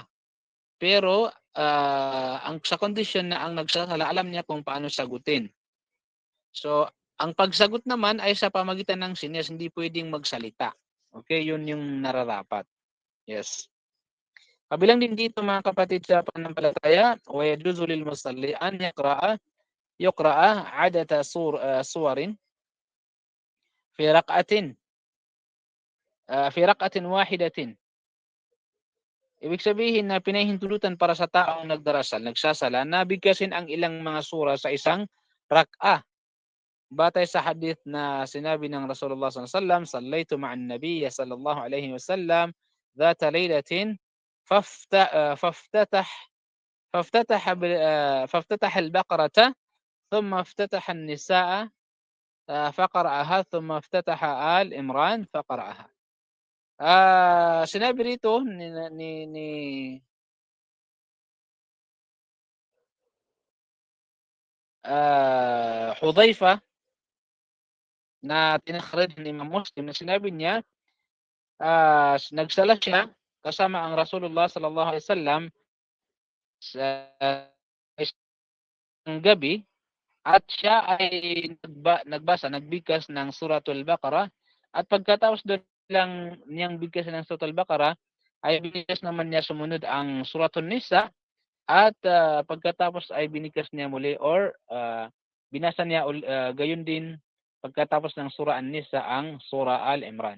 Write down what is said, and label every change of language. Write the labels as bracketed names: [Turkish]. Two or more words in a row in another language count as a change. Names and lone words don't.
[Filipino] Pero ang sa kondisyon na ang nagsasala alam niya kung paano sagutin. So, ang pagsagot naman ay sa pamagitan ng sinyas, hindi pwedeng magsalita. Okay, yun yung nararapat. Yes. Kabilang din dito mga kapatid sa pananampalataya, [Arabic] ويجوز للمصلي أن يقرأ عدة سور في ركعة في ركعة واحدة. [Filipino] Ibig sabihin na pinahintulutan para sa taong nagsasala na bigkasin ang ilang mga sura sa isang rak'a. Batay sa hadith na sinabi ng [Arabic] رسول الله صلى الله عليه وسلم صليت مع النبي صلى الله عليه وسلم ذات ليلة فافتتح فافتتح البقرة ثم افتتح النساء فقرأها ثم افتتح آل عمران فقرأها." [Filipino] Sinabi rito ni Hudhaifa na tinakhrij ni Imam Muslim na sinabi niya, nagsala siya kasama ang Rasulullah [Arabic] صلى الله عليه وسلم [Filipino] sa isang gabi at siya ay nagbigkas ng Suratul Baqarah at pagkatapos doon lang niyang bigkasin ng Suratul Baqarah ay binigkas naman niya sumunod ang Suratul Nisa at pagkatapos ay binigkas niya muli or binasa niya gayon din pagkatapos ng Surah An-Nisa ang Surah Al-Imran.